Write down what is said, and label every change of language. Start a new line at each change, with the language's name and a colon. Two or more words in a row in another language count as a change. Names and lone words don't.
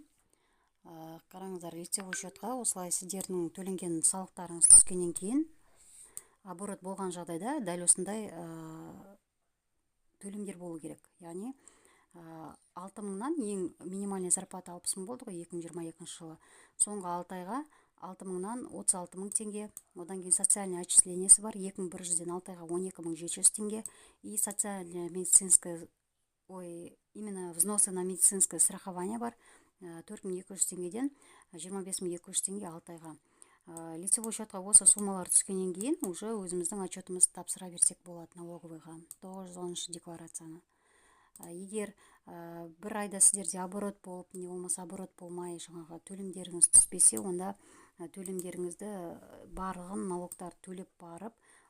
Kazakh: Қараңыздар,
Russian: лицевой счетқа
Kazakh: осылай сіздердің төленген салықтарыңыз түскеннен кейін оборот болған жағдайда дәл осындай төлемдер болу керек. Яғни 6 мыңнан ең
Russian: минимальный зарплата
Kazakh: 60 мың болды ғой 2022 жылы. Соңғы 6 айға 6 мыңнан 36 мың теңге, одан кейін
Russian: социальный отчислениясы
Kazakh: бар 2100-ден 6 айға 12 мың 700 теңге
Russian: и социальное медицинское, именно взносы на медицинское страхование
Kazakh: бар 4200 теңгеден 25200 теңге 6 айға.
Russian: Лицевой счетқа
Kazakh: осы суммалар түскеннен кейін уже өзіміздің отчетымызды тапсыра берсек болады налоговыйға 910 декларацияны. Егер бір айда сіздерде оборот болып, не болмаса оборот болмай, жаңағы төлемдеріңіз түспесе, онда төлемдеріңізді барлығын налогтар төлеп барып,